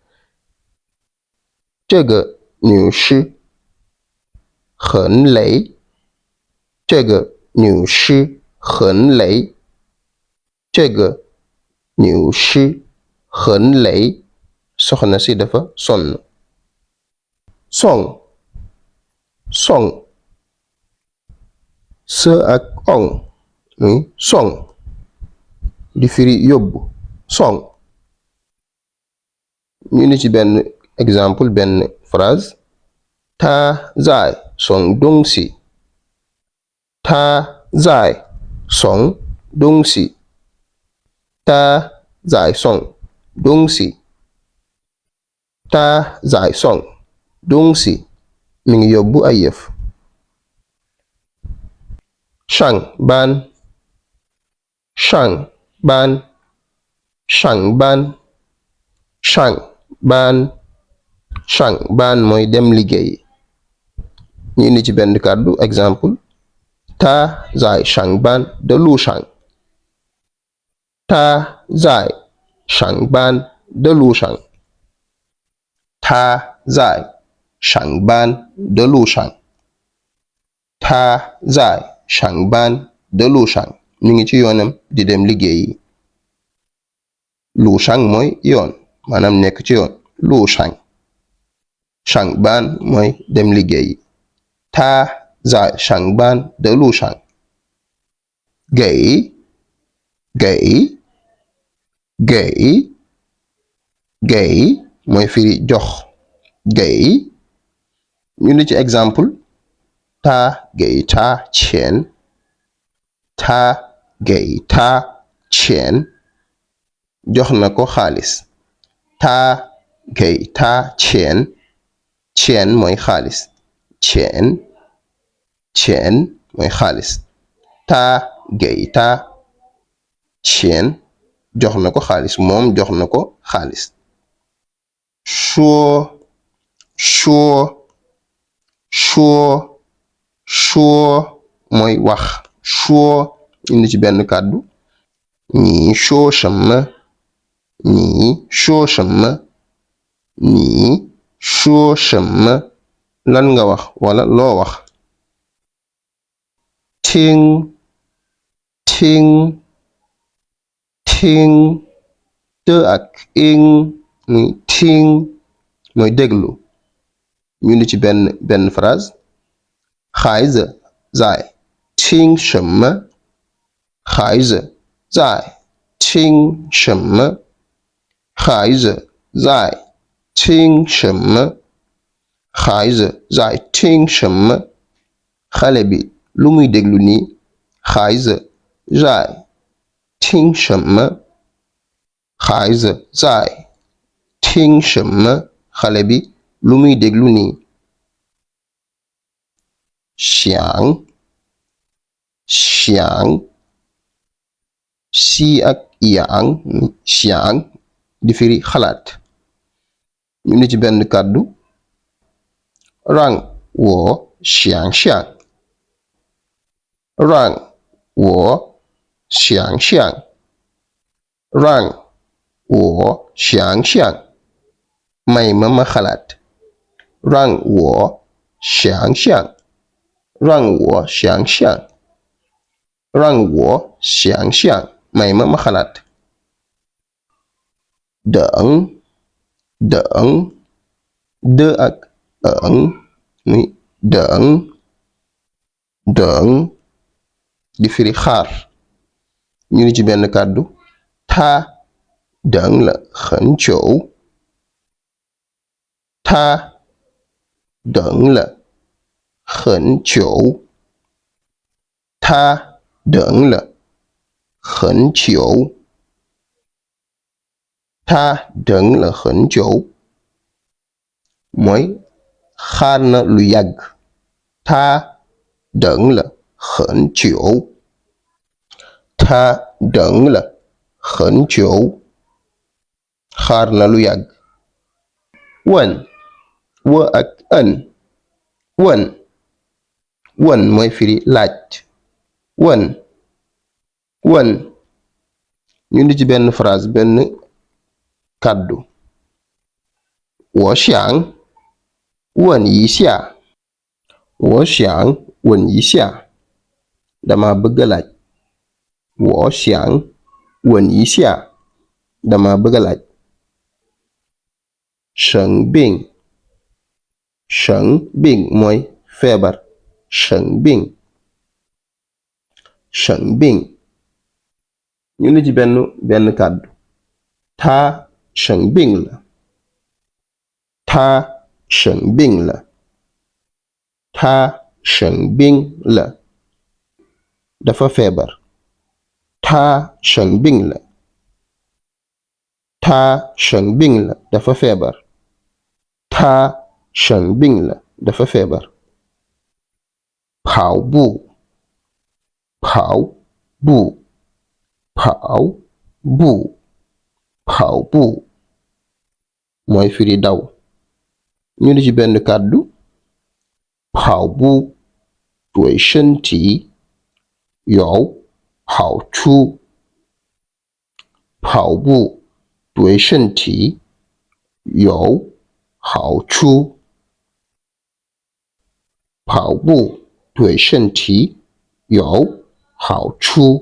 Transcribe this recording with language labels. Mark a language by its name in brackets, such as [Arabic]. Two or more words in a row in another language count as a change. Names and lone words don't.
[Wolof] cëga ñu shi xën lay cëga ñu shi xën lay cëga ñu shi xën lay soxna si dafa sonn song song së ak ong muy song di firi yóbbu song ñu ni ci benn exemple benn phrase [Chinese] 他在送东西他在送东西他在送东西他在送东西 [Wolof] mi ngi yóbbu ay yëf [Chinese] 上班上班上班上班上班 [Wolof] mooy dem liggéey ñu indi ci benn kàddu exemple [Chinese] 他在上班的路上他在上班的路上他在上班的路上他在上班的路上 [Wolof] mi ngi ci yoonam di dem liggéeyi [Chinese] 路上 [Wolof] mooy yoon maanaam nekk ci yoon [Chinese] 路上上班 [Wolof] mooy dem liggéeyi [Chinese] 他在上班的路上给给给给 [Wolof] mooy firi jox给ñu ni ci exemple [Chinese] 他给他钱他给他钱 [Wolof] jox na ko xaalis [Chinese] 他给他钱钱 [Wolof] mooy xaalis [Chinese] 钱钱 [Wolof] mooy xaalis [Chinese] 他给他钱 [Wolof] jox na ko xaalis moom jox na ko xaalis [Chinese] 说说说说 [Wolof] mooy wax 说indi ci benn kàddu [Chinese] 你说什么你说什么你说什么 [Wolof] lan nga wax wala loo wax [Chinese] 听听听的 [Wolof] ak ing muy 听 mooy déglu ñu indi ci benn phrase [Chinese] 孩子在听什么孩子在听什么孩子在听什么孩子在听什么 [Wolof] xale bi lu muy déglu nii [Chinese] 孩子在听什么孩子在听什么 [Wolof] xale bi lu muy déglu nii [Chinese] 想想 [Wolof] si ak yang 想 di firi xalaat ñu ni ci benn kàddu [Chinese] 让我想想让我想想让我想想 [Wolof] may ma ma xalaat [Chinese] 让我想想让我想想让我想想 [Wolof] may ma ma xalaat [Chinese] 等等 [Wolof] de ak eng muy [Chinese] 等等 [Wolof] di firi xaar ñu ni ci benn kàddu [Chinese] 他等了很久他等了很久他等了很久他等了很久 [Wolof] mooy xaar na lu yàgg [Chinese] 他等了很久他等了很久 [Wolof] xaar na lu yàgg 问 wa ak ën [Chinese] 问 问 [Wolof] mooy firi laaj [Chinese] 问 问 [Wolof] ñu di ci benn phrase benn kàddu [Chinese] 我想问一下我想问一下 [Wolof] dama bëgg laaj [Chinese] 我想问一下 [Wolof] dama bëgg laaj [Chinese] 生病生病 [Wolof] mooy feebar [Chinese] 生病生病 [Wolof] ñu ni ci benn kàddu [Chinese] 他生病了他生病了他生病了 [Wolof] dafa feebar. [Chinese] 他生病了。他生病了 [Wolof] dafa feebar. [Chinese] 他生病了 [Wolof] dafa feebar. [Chinese] 跑步跑步跑步跑步 [Wolof] mooy firi daw. ñu di ci benn kàddu [Chinese] 跑步对身体有好处。跑步对身体有好处。跑步对身体有好处。